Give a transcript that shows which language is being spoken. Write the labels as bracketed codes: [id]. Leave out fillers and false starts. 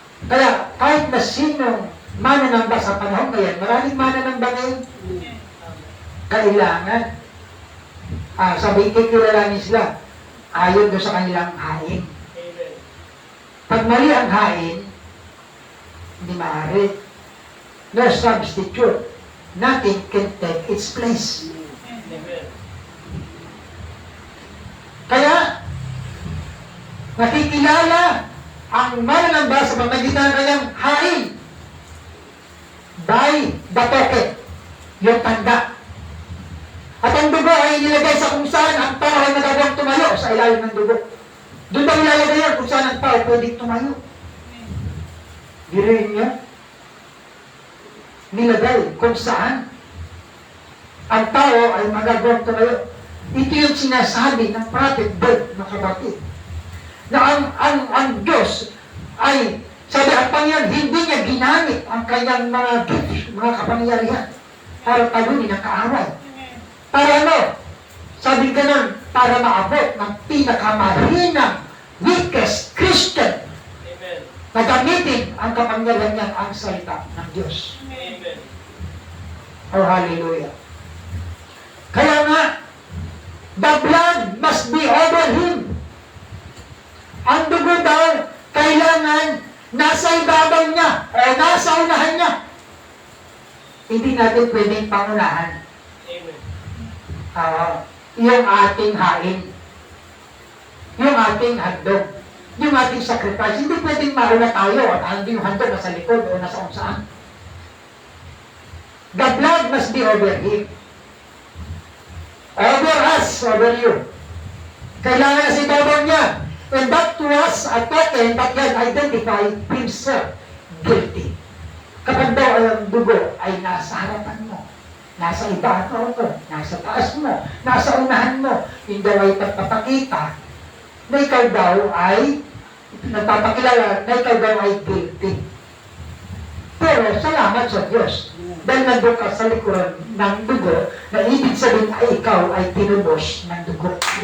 [tl] Kaya kahit na sino mananamba sa panahon ngayon, maraming mananamba ngayon, kailangan sabihin kikilalanin sila ayon doon sa kanilang hain. Amen. Pag mali ang hain, hindi maaari. [en] No substitute. Nothing can take its place. Amen. [tl] Kaya, nakikilala ang mananamba sa pamagitan ng kanyang hain [en] by the token, [tl] yung tanda. At ang dugo ay nilagay sa kung saan ang tao ay magagawang tumayo sa ilalim ng dugo. Doon daw ilalagay yan kung saan ang tao pwedeng tumayo. Dirin niya, nilagay kung saan ang tao ay magagawang tumayo. Ito yung sinasabi ng prophet Job, mga kapatid, na ang Diyos ay, sabi ang Panginoon, hindi niya ginamit ang kanyang mga gifts, mga kapangyarihan para talunin ang kaaway. Para ano? Sabi ganun, para maabot ng pinakamahinang, [en] weakest Christian Amen. [tl] na gamitin ang kapangyarihan niya ang salita ng Diyos. Amen. Oh, hallelujah. Kaya nga, [en] the blood must be over him. [tl] Ang dugo daw, kailangan nasa ibabaw niya o nasa unahan niya. hindi natin pwedeng pangunahan Amen. yung ating hain, yung ating handog, yung ating sacrifice. Hindi pwedeng mauna tayo at hindi yung handog nasa likod o nasa kung saan. [en] The blood must be over him. Over us, over you. [tl] Kailangan na si Tobor niya. [en] And that was a token that can identify himself guilty. [tl] Kapag daw ang dugo ay nasa harapan mo, nasa ibabaw mo, nasa taas mo, nasa unahan mo, hindi daw ay pagpapakita na ikaw daw ay nagpapakilala na ikaw daw ay guilty. Pero salamat sa Diyos dahil nandun ka sa likuran ng dugo na ibig sabihin ay ikaw ay tinubos ng dugo.